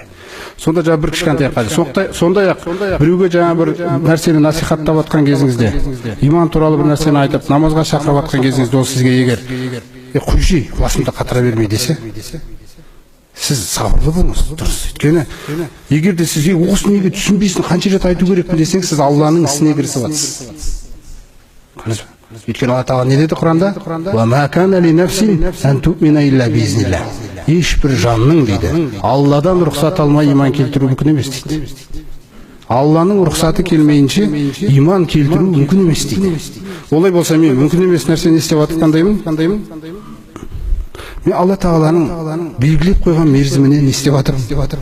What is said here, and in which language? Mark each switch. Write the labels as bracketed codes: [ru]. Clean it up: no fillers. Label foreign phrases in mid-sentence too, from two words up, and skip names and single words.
[kk] Сонда жаңа бір кішкентай қажет. Сондай-ақ біреуге жаңа бір нәрсені насихаттап жатқан кезіңізде, иман туралы бір нәрсені айтып, намазға шақырып жатқан кезіңізде, ол сізге егер құйши, басымда қатыра бермей десе, сіз сабырлы болыңыз, дұрыс. Өйткені егер де сізге осы неге түсінбейсің, қанша рет айту керекпін десең, сіз Алланың ісіне кірісіп жатсыз. Өйткені Алла тағала не деді Құранда? [ar] وما كان لنفس أن تؤمن إلا بإذن الله. [kk] Ешбір жанның дейді, Алладан рұқсат алмай иман келтіру мүмкін емес дейді. Алланың рұқсаты келмейінше иман келтіру мүмкін емес дейді. Олай болса мен мүмкін емес нәрсені істеп жатқандаймын. Мен Алла тағаланың белгілеп қойған мерзіміне не істеп жатырмын?